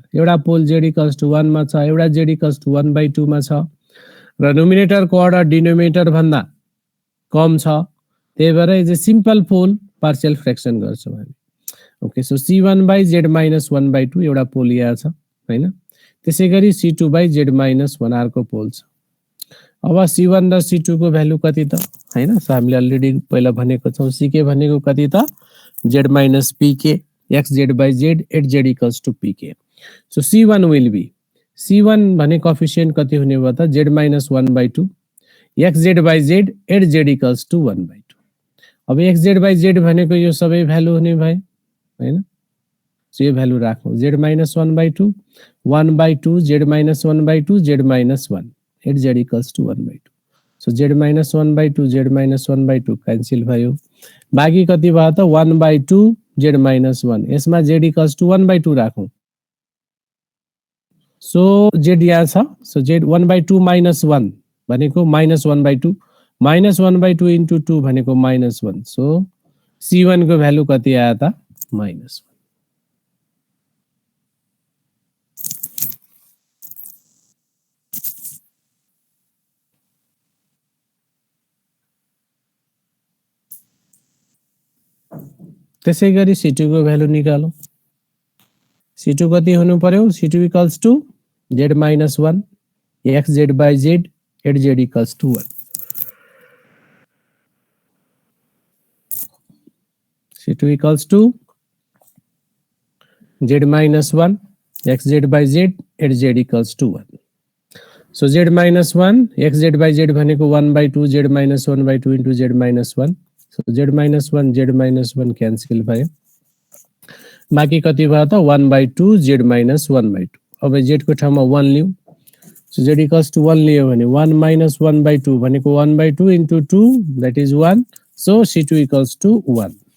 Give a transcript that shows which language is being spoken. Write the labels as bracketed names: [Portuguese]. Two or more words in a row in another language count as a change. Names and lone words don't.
[Nepali] एउटा पोल [English] z equals to 1 [Nepali] मा छ, एउटा [English] z equals to 1/2 [Nepali] मा छ र न्युमिनेटर को अर्डर डिनोमिनेटर भन्दा कम छ, त्यही भएर यो [English] simple pole partial fraction [Nepali] गर्छौं हामी। [English] okay, so c1 by z minus 1/2 [Nepali] एउटा पोल यहाँ छ हैन। त्यसैगरी [English] c2 by z minus 1 [Nepali] अर्को पोल छ। अब c1 र c2 को भ्यालु कति त हैन। सो हामीले अलरेडी पहिला भनेको छौं, ck भनेको कति त, [English] z minus pk xz by z at z equals to pk. So c1 will be, [Nepali] c1 भने कोएफिशिएन्ट कति हुने भयो त, [English] z minus 1/2 xz by z at z equals to 1/2। [Nepali] अब [English] xz by z [Nepali] भनेको यो सबै भ्यालु हुने भयो हैन। सो यो भ्यालु राखौं, [English] z minus 1/2 1/2 z minus 1/2 z minus 1 at z equals to 1/2। [Nepali] सो [English] z minus 1/2 z minus 1/2 [Nepali] क्यान्सल भयो। बाँकी कति भयो त, [English] 1/2 z minus 1। [Nepali] यसमा [English] z equals to 1/2 [Nepali] राखौं। सो z यहाँ छ। [English] सो z 1/2 minus 1 भनेको minus 1/2 minus 1/2 into 2 भनेको minus 1। [Nepali] सो c1 को भ्यालु कति आयो त, -1। त्यसैगरी c2 को भ्यालु निकालौं। c2 कति हुनु पर्यो, [English] c2 equals to z minus 1 xz by z at z equals to 1। c2 equals to z minus 1 xz by z at z equals to 1। so z minus 1 xz by z भनेको 1/2 z minus 1/2 into z minus 1। so z minus 1 [Nepali] क्यान्सल भयो। बाँकी कति भयो त, [English] 1/2 z minus 1/2। [Nepali] अब z को ठाउँमा 1 लियौ। सो [English] z equals to 1 [Nepali] लियो भने [English] 1 minus 1/2 [Nepali] भनेको [English] 1/2 into 2 that is 1। so c2 equals to 1।